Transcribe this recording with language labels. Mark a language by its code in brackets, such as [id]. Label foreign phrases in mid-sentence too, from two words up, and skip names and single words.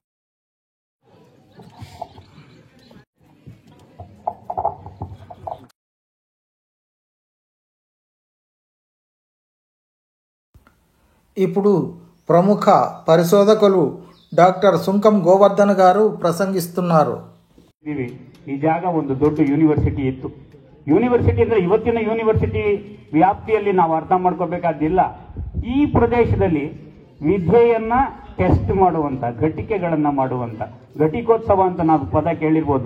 [te] ఇప్పుడు ప్రముఖ పరిశోధకులు డాక్టర్ సుంకం గోవర్ధన్ గారు ప్రసంగిస్తున్నారు. [kn] ಈ ಜಾಗ ಒಂದು ದೊಡ್ಡ ಯೂನಿವರ್ಸಿಟಿ ಇತ್ತು. ಯೂನಿವರ್ಸಿಟಿ ಅಂದರೆ ಇವತ್ತಿನ ಯೂನಿವರ್ಸಿಟಿ ವ್ಯಾಪ್ತಿಯಲ್ಲಿ ನಾವು ಅರ್ಥ ಮಾಡ್ಕೋಬೇಕಾದಿಲ್ಲ. ಈ ಪ್ರದೇಶದಲ್ಲಿ ವಿದ್ಯೆಯನ್ನ ಟೆಸ್ಟ್ ಮಾಡುವಂತ, ಘಟಿಕೆಗಳನ್ನ ಮಾಡುವಂತ, ಘಟಿಕೋತ್ಸವ ಅಂತ ನಾವು ಪದ ಕೇಳಿರ್ಬೋದು.